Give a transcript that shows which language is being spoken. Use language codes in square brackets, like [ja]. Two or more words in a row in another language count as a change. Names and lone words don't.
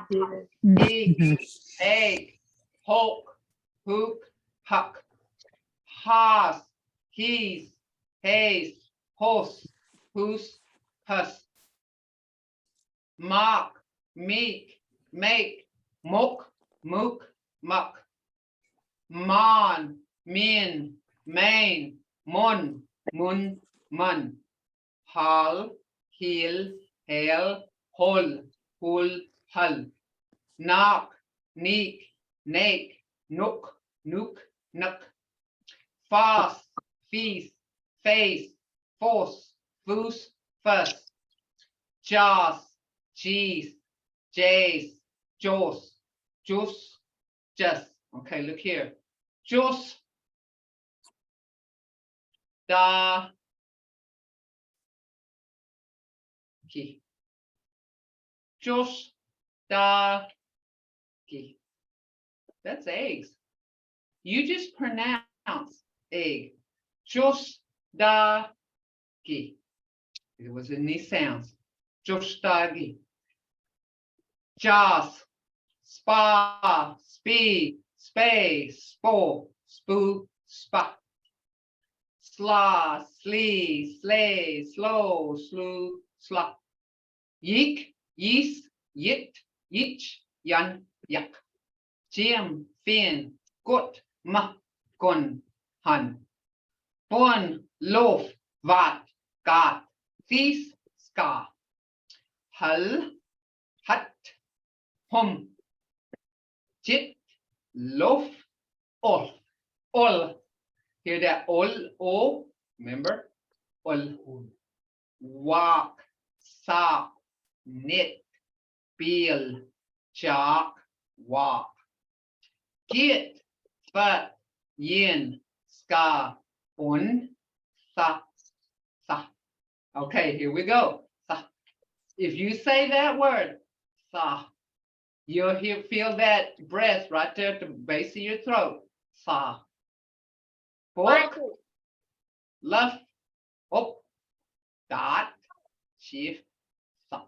[en] I did it. egg, egg, hook, hook, huck. Haas, he's, haze, hos, who's, hus. Mock, meek, make, mook, mook, muck. Mon, min, main, mon, mun, mun. Hal, heel, hail, hol, hul, hull. Knock, neek, nake, nook, nook, nuck. Fast, feast, face, force, foos, fuss. Jaws, cheese, jays, jaws, juice, just. Okay, look here. Juice, da, ki. Juice, da, ki. That's eggs. You just pronounce egg. Juice, da, ki. It was in these sounds. Juice, da, ki. Jaws, spa, speed, spay, spore, spoo, spa. Sla, slee, slay, slow, slew, slop. Yeek, yeast, yit, yitch, yan, yak. Jim, fin, gut, ma, gun, hun. Bun, loaf, vat, gat, thief, ska. Hull, hut, hum. Jit, loaf, all. Hear that? All, remember? All. Walk, sock, knit, bill, chalk, walk. Get, but, yin, ska, un, sa. Okay, here we go. Sa. If you say that word, sa, you'll feel that breath right there at the base of your throat. Sa. Fork, left, up, dot, shift, suck.